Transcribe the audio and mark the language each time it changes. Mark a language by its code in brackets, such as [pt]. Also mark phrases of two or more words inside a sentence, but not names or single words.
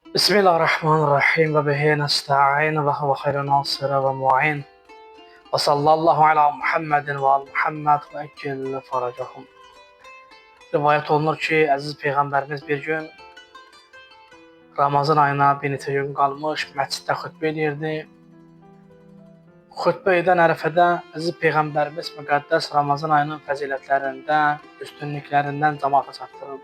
[ar] بسم الله الرحمن الرحيم وبه نستعين وهو خير ناصر ومعين وصلى الله على محمد وآل محمد وعجل فرجهم. [az] Rivayet olunur ki, əziz Peyğəmbərimiz bir gün Ramazan ayına bir neçə gün qalmış məsciddə xutbə edirdi. Xutbə edən ərəfədə əziz Peyğəmbərimiz müqəddəs Ramazan ayının fəzilətlərindən, üstünlüklərindən cəmaata çatdırırdı.